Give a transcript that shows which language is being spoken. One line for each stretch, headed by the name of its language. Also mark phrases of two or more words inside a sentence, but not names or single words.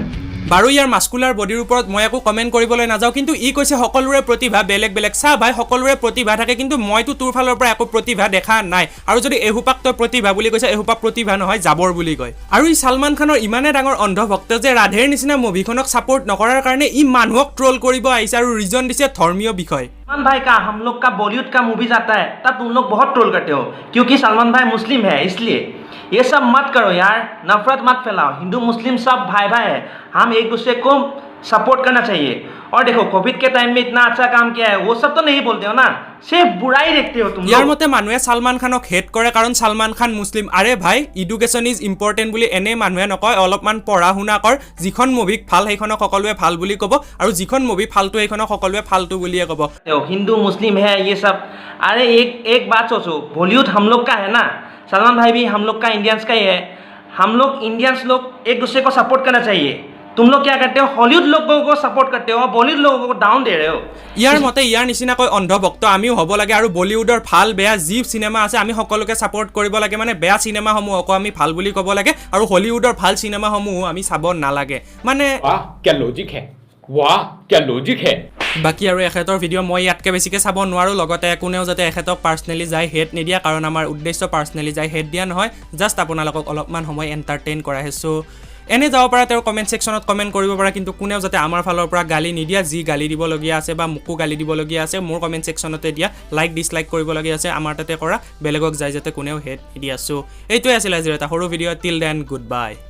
Assamese: বাৰু ইয়াৰ
English: muscular bodyৰ
Assamese: ওপৰত মই একো কমেন্ট কৰিবলৈ নাযাও কিন্তু ই কৈছে সকলোৰে প্ৰতিভা বেলেগ চা ভাই সকলোৰে প্ৰতিভা থাকে কিন্তু মইতো তোৰ ফালৰ পৰা একো প্ৰতিভা দেখা নাই আৰু যদি এহুপাক তই প্ৰতিভা বুলি কৈছে এহুপা প্ৰতিভা নহয় জাবৰ বুলি কয় আৰু ই সালমান খানৰ ইমানে ডাঙৰ অন্ধভক্ত যে ৰাধেৰ নিচিনা মুভিখনক সাপোৰ্ট নকৰাৰ কাৰণে ই মানুহক ট্ৰল কৰিব আহিছে আৰু ৰিজন দিছে ধৰ্মীয় বিষয়
Hindi: सलमान भाई का हम लोग का बॉलीवुड का मूवी आता है तब तुम लोग बहुत ट्रोल करते हो क्योंकि सलमान भाई मुस्लिम है इसलिए ये सब मत करो यार नफरत मत फैलाओ हिंदू मुस्लिम सब भाई है हम एक दूसरे को सपोर्ट करना चाहिए और देखो कोविड के टाइम में इतना अच्छा काम किया है वो सब तो नहीं बोलते हो ना सिर्फ बुराई देखते हो तुम
Assamese: ইয়াৰ মতে মানুহে ছলমান খানক হেট কৰে কাৰণ ছলমান খান মুছলিম আৰে ভাই
English: education is important
Assamese: বুলি এনে মানুহে নকয় অলপমান পঢ়া শুনা কৰ যিখন মুভিক ভাল সেইখনক সকলোৱে ভাল বুলি কব আৰু যিখন মুভি ফালতু সেইখনক সকলোৱে ফালতু বুলিয়ে কব
Hindi: हिंदू मुस्लिम है ये सब अरे एक बात सोचो बॉलीवुड हम लोग का है ना सलमान भाई भी हम लोग का इंडियंस का ही है हम लोग इंडियंस लोग एक दूसरे को सपोर्ट करना चाहिए तुम लोग क्या करते हो हॉलीवुड लोगों को सपोर्ट करते हो बॉलीवुड लोगों को डाउन दे रहे हो
Assamese: ইয়াৰ মতে ইয়াৰ নিচিনাকৈ অন্ধভক্ত আমিও হ'ব লাগে আৰু বলিউডৰ ভাল বেয়া যি সিনেমা আছে আমি সকলোকে সাপোৰ্ট কৰিব লাগে মানে বেয়া সিনেমা সমূহক আমি ভাল বুলি ক'ব লাগে আৰু হলিউডৰ ভাল সিনেমা সমূহ আমি চাব নালাগে মানে
Hindi: वाह क्या लॉजिक है वाह क्या लॉजिक है
Assamese: বাকি আৰু এখেতৰ ভিডিঅ' মই ইয়াতকে বেছিকে চাব নোৱাৰো লগতে কোনেও যাতে এখেতক পাৰ্সনেলি যাই হেড নিদিয়া কাৰণ আমাৰ উদ্দেশ্য পাৰ্সনেলি যাই হেড দিয়া নহয় জাস্ট আপোনালোকক অলপমান সময় এন্টাৰটেইন কৰা হেছো এনে যাব পাৰা তেওঁৰ
English: comment sectionত
Assamese: কমেন্ট কৰিব পাৰা কিন্তু কোনেও যাতে আমাৰ ফালৰ পৰা গালি নিদিয়া যি গালি দিব লগিয়া আছে বা মুকু গালি দিব লগিয়া আছে মোৰ
English: comment sectionতে
Assamese: দিয়া
English: like dislike
Assamese: কৰিব লগিয়া আছে আমাৰ তাতে কৰা বেলেগক যাই যাতে কোনেও হেড নিদিয়া সো এইটোই আছিল আজিৰ এটা সৰু ভিডিঅ'
English: till then good bye